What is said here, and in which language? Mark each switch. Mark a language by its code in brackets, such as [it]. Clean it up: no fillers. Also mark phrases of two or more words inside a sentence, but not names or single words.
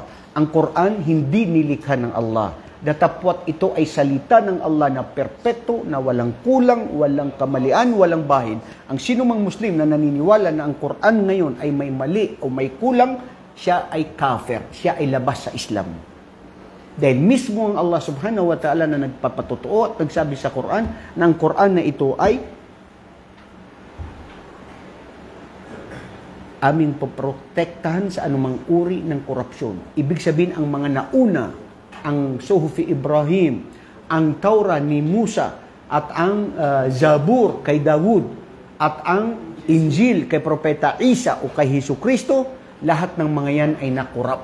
[tl] Ang Quran, hindi nilikha ng Allah. Datapwat ito ay salita ng Allah na perpekto, na walang kulang, walang kamalian, walang bahid. Ang sinumang Muslim na naniniwala na ang Quran ngayon ay may mali o may kulang, siya ay kafir, siya ay labas sa Islam. Dahil mismo ang Allah [ar] سبحانه وتعالى [tl] na nagpapatotoo at nagsabi sa Quran na ang Quran na ito ay aming poprotektahan sa anumang uri ng korupsyon. Ibig sabihin, ang mga nauna, ang Suhufi Ibrahim, ang Taura ni Musa, at ang Zabur kay Dawud, at ang Injil kay Propeta Isa o kay Hesus Kristo, lahat ng mga yan ay nakorrupt.